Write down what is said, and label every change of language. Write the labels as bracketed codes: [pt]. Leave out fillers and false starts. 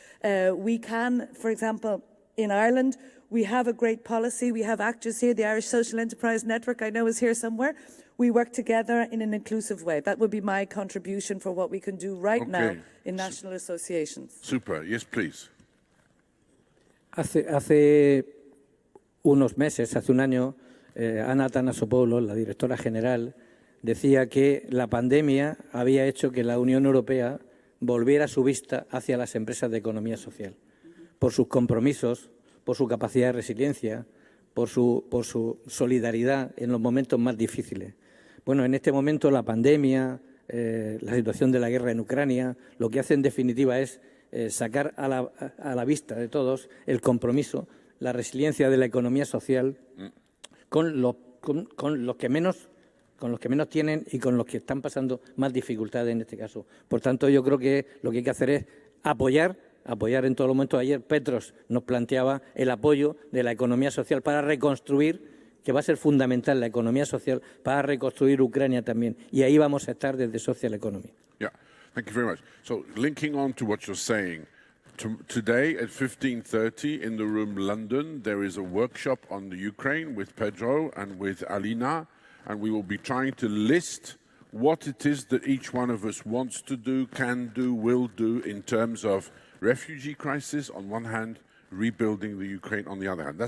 [en] We can, for example, in Ireland, we have a great policy. We have actors here. The Irish Social Enterprise Network, I know, is here somewhere. We work together in an inclusive way. That would be my contribution for what we can do right now in national associations. Super. Yes, please. [es] Hace unos meses, hace un año, Anna Athanasopoulos, la directora general, decía que la pandemia había hecho que la Unión Europea volviera su vista hacia las empresas de economía social, por sus compromisos, por su capacidad de resiliencia, por su solidaridad en los momentos más difíciles. Bueno, en este momento la pandemia, la situación de la guerra en Ucrania, lo que hace en definitiva es sacar a la vista de todos el compromiso, la resiliencia de la economía social con los que menos tienen y con los que están pasando más dificultades en este caso. Por tanto, yo creo que lo que hay que hacer es apoyar en todo momento. Ayer Petros nos planteaba el apoyo de la economía social para reconstruir, que va a ser fundamental la economía social para reconstruir Ucrania también. Y ahí vamos a estar desde Social Economy. [en] Yeah. Thank you very much. So, linking on to what you're saying, today at 15:30 in the room London, there is a workshop on the Ukraine with Pedro and with Alina, and we will be trying to list what it is that each one of us wants to do, can do, will do in terms of refugee crisis on one hand, rebuilding the Ukraine on the other hand.